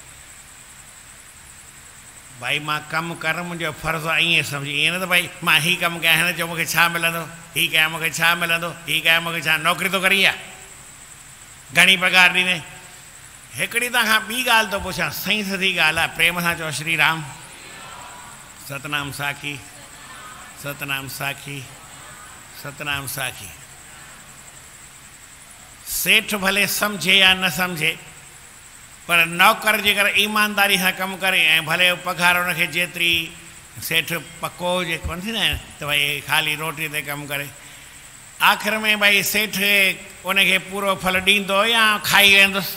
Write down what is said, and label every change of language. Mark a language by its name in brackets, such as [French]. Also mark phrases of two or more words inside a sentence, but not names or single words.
[Sindhi] भाई मां कमु कर, मुंहिंजो फर्ज़ु आहे, ईअं सम्झी, ईअं न त भई मां हीउ कमु कयां, हिन चयो मूंखे छा मिलंदो, हीउ कयां मूंखे छा मिलंदो, हीउ कयां मूंखे छा, नौकिरी थो करी आहे, घणी पघार ॾींदे। हिकिड़ी तव्हां खां ॿी ॻाल्हि थो पुछां, सही सधी ॻाल्हि आहे, प्रेम सां चओ श्री राम। सतनाम साखी, सतनाम साखी, सतनाम साखी। सेठ भले सम्झे या न सम्झे, पर नौकर जेकर ईमानदारी सां कमु करे ऐं भले पघार हुनखे जेतिरी, सेठ पको हुजे, कोन थींदा आहिनि त भई ख़ाली रोटी ते कमु करे, आख़िर में भई सेठ उनखे पूरो फल ॾींदो या खाई वेंदुसि।